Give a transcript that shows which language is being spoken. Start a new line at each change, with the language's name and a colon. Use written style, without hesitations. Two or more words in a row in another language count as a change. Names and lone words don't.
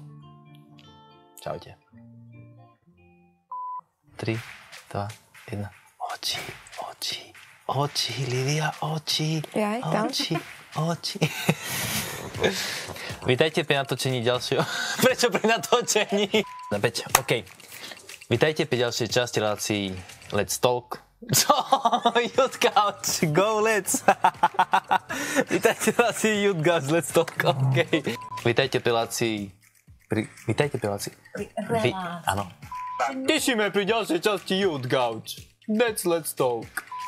Slovak: Čaute. 3, 2, 1. Oči, Livia, oči. Jaj, tam. Oči. Vítajte pri natočení ďalšieho... Prečo pri natočení? Na 5, OK. Vítajte pri ďalšej časti relácií Let's Talk. Čo?
English: Youth Couch, go let's.
Slovak: Vítajte pri relácii Youth Couch, Let's Talk, OK. Vítajte pri relácii... Vítajte pri relácii... Áno. Tešíme pri ďalšej časti Youth Couch. Let's Talk.